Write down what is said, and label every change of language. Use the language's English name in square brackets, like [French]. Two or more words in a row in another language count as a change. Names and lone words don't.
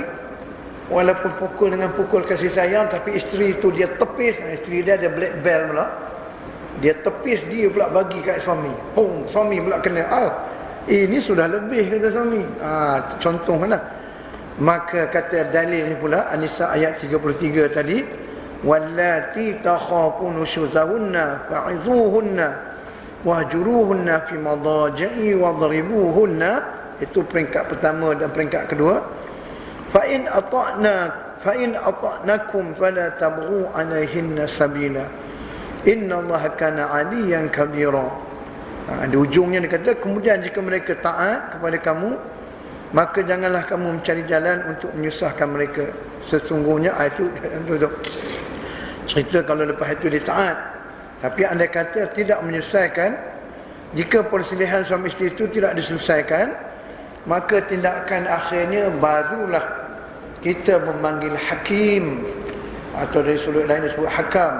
[Malay] Walaupun pukul dengan pukul kasih sayang, tapi isteri itu dia tepis. Isteri dia ada [English] black belt [Malay] pula, dia tepis, dia pula bagi kat suami. Suami pula kena. Ini sudah lebih, kata suami. Contohlah. Maka kata dalil ni pula An-Nisa ayat 33 tadi, [Arabic] واللاتي تخافون نشوزهن فعظوهن واهجروهن في المضاجع واضربوهن. [Malay] Itu peringkat pertama dan peringkat kedua. [Arabic] فإن أطعنكم فلا تبغوا عليهن سبيلا إن الله كان عليا كبيرا. [Malay] Di ujungnya dia kata, kemudian jika mereka taat kepada kamu, maka janganlah kamu mencari jalan untuk menyusahkan mereka. Sesungguhnya itu cerita kalau lepas itu dia taat. Tapi andai kata tidak menyelesaikan, jika perselisihan suami isteri itu tidak diselesaikan, maka tindakan akhirnya barulah kita memanggil hakim, atau dari sudut lain disebut hakam.